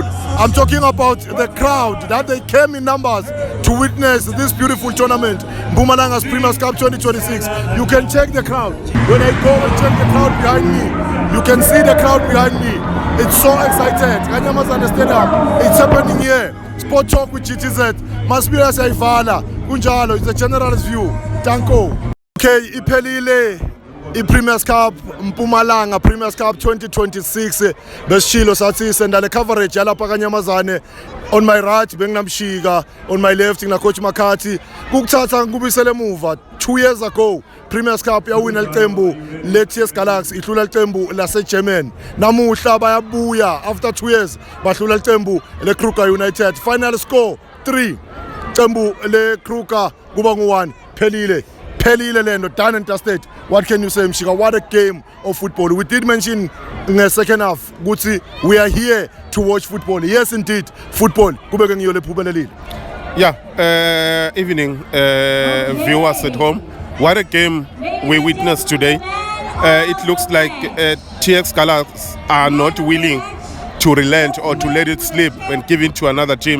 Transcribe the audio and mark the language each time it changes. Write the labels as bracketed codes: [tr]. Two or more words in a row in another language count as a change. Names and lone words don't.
[en] I'm talking about the crowd that they came in numbers to witness this beautiful tournament, Mpumalanga's Premiers Cup 2026. You can check the crowd. When I go and check the crowd behind me, you can see the crowd behind me. It's so excited. Kanyamazane Stadium, it's happening here. Sport Talk with GTZ. Maspira Saivala. [zu] Kunjalo, [en] it's a general's view. [zu] Tanko. Okay, iphelile. I-Premiers Cup Mpumalanga Premiers Cup 2026 besishilo sathi senda le coverage yalapha Kanyamazane. [en] On my right benginamshika, on my left ngina Coach McCarthy. [zu] Kukuthatha ngikubisele emuva [en] 2 years ago [zu] Premiers Cup yawina iqembu le TS Galaxy ihlula iqembu lase German. Namuhla bayabuya [en] after 2 years [zu] bahlula iqembu le Kruger United. [en] Final score 3. [zu] Iqembu le Kruger kuba ngu1 phelile. Lendo, [en] done and dusted. What can you say, Mshika? What a game of football. We did mention in the second half, Gutsi, we are here to watch football. Yes, indeed, football. Yeah, evening, viewers at home. What a game we witnessed today. It looks like TX Galaxy are not willing to relent or to let it slip and give it to another team.